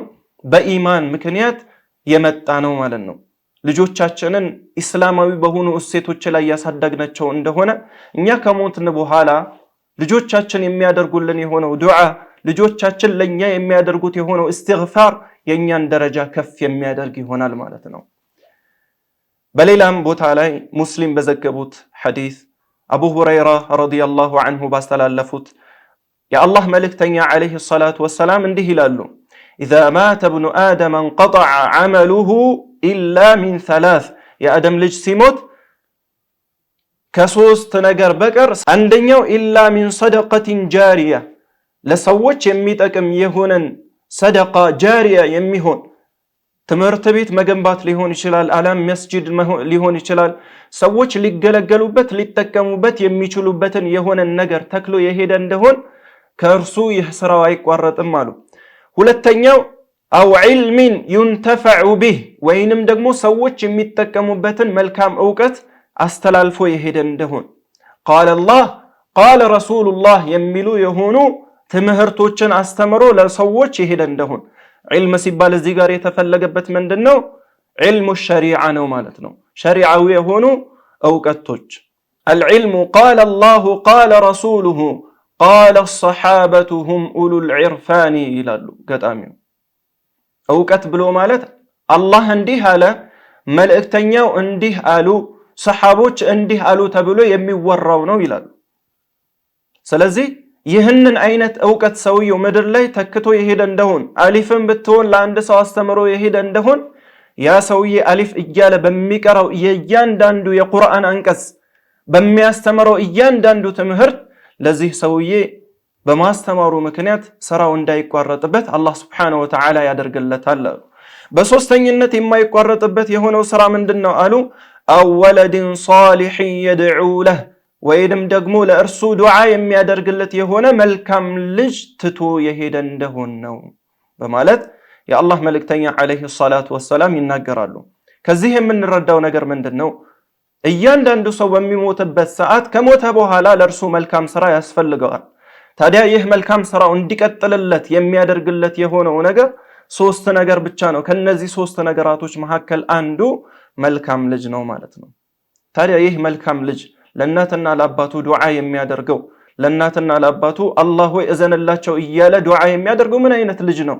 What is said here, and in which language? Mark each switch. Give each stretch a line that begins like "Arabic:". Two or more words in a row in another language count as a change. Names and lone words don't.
Amharic: በኢማን ምክንያት የመጣ ነው ማለት ነው። ልጆቻችንን እስላማዊ በሆኑ እሴቶች ላይ ያሳደግናቸው እንደሆነ እኛ ከሞትን በኋላ ልጆቻችን የሚያደርጉልን የሆነው ዱዓ፣ ልጆቻችን ለኛ የሚያደርጉት የሆነው استغفار የኛን ደረጃ ከፍ የሚያደርግ ይሆናል ማለት ነው። በሌላም ቦታ ላይ ሙስሊም በዘገቡት ሐዲስ አቡ ሁረይራ
Arabic: رضي الله عنه
Amharic: ባስተላለፉት የአላህ መልእክተኛ
Arabic: عليه الصلاة والسلام
Amharic: እንዲህ ይላሉ
Arabic: إذا مات ابن آدم انقطع عمله إلا من ثلاث
Amharic: የአደም ልጅ ሲሞት ከሶስት ነገር በቀር አንደኛው
Arabic: إلا من صدقة جارية
Amharic: ለሰዎች የሚጠቅም የሆነን
Arabic: صدقة جارية
Amharic: የሚሆን ትምህርት ቤት መገንባት ሊሆን ይችላል፣ አላም መስጂድ ሊሆን ይችላል፣ ሰዎች ሊገለገሉበት ሊጠቀሙበት የሚችሉበትን የሆነ ነገር ተክሎ የሄደ እንደሆን ከእርሱ ይህ ስራው አይቋረጥም አሉ። ሁለተኛው
Arabic: أو علم ينتفع به
Amharic: ወይንም ደግሞ ሰዎች የሚጠቀሙበትን መልካም ዕውቀት አስተላልፎ የሄደ እንደሆን
Arabic: قال الله قال رسول الله
Amharic: የሚሉ የሆኑ ትምህርቶችን አስተምሮ ለሰዎች የሄደ እንደሆን ዒልም ሲባል እዚህ ጋር የተፈለገበት ምንድነው?
Arabic: علم الشريعة
Amharic: ነው ማለት ነው። ሸሪዓዊ የሆኑ ዕውቀቶች
Arabic: العلم قال الله قال رسوله قال الصحابة هم أولو العرفان
Amharic: ይላሉ ገጣሚው። ዕውቀት ብሎ ማለት አላህ እንዲህ አለ፣ መልእክተኛው እንዲህ አሉ፣ ሰሃቦች እንዲህ አሉ ተብሎ የሚወራው ነው ይላሉ። ስለዚህ ይህንን አይነት ዕውቀት ሰውየው ምድር ላይ ተክቶ የሄደ እንደሆን አሊፍን ብትሆን ለአንድ ሰው አስተምሮ የሄደ እንደሆን ያ ሰውዬ አሊፍ እያለ በሚቀራው የእያንዳንዱ የቁርአን አንቀጽ በሚያስተምረው እያንዳንዱ ትምህርት ለዚህ ሰውዬ በማስተማሩ ምክንያት ስራው እንዳይቋረጥበት አላህ
Arabic: سبحانه وتعالى
Amharic: ያደርግለታል። በሶስተኝነት የማይቋረጥበት የሆነው ስራ ምንድነው አሉ?
Arabic: أو ولد صالح يدعو له
Amharic: ወይንም ደግሞ ለእርሱ ዱዓ የሚያደርግለት የሆነ መልካም ልጅ ትቶ የሄደ እንደሆነ ነው በማለት የአላህ መልእክተኛ
Arabic: عليه الصلاة والسلام
Amharic: ይናገራሉ። ከዚህ የምንረዳው ነገር ምንድነው? እያንዳንዱ ሰው በሚሞትበት ሰዓት ከሞተ በኋላ ለእርሱ መልካም ስራ ያስፈልገዋል። ታዲያ ይህ መልካም ስራው እንዲቀጥልለት የሚያደርግለት የሆነው ነገር ሶስት ነገር ብቻ ነው። ከነዚህ ሶስት ነገራቶች መካከል አንዱ መልካም ልጅ ነው ማለት ነው። ታዲያ ይህ መልካም ልጅ ለእናትና ለአባቱ ዱዓ የሚያደርገው ለእናትና ለአባቱ አላህ ሆይ እዘንላቸው እያለ ዱዓ የሚያደርገው ምን አይነት ልጅ ነው?